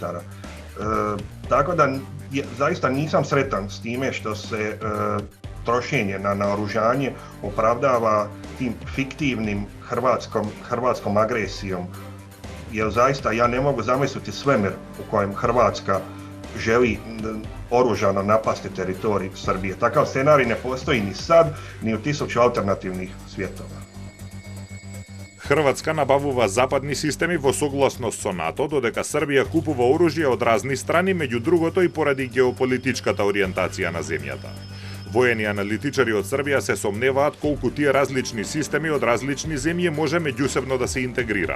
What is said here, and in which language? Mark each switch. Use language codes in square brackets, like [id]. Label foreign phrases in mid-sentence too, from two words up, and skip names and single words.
[hr] Tako da zaista nisam sretan s time što se trošenje na naoružanje opravdava tim fiktivnim hrvatskom agresijom. Jer zaista ja ne mogu zamisliti svemir u kojem Hrvatska želi oružano napasti teritorij Srbije. Takav scenarij ne postoji ni sad, ni u 1000 alternativnih svjetova. [mk] Хрватска набавува западни системи во согласност со НАТО, додека Србија купува оружје од разни страни, меѓу другото и поради геополитичката ориентација на земјата. Воени аналитичари од Србија се сомневаат колку тие различни системи од различни земји може меѓусебно да се интегрираат.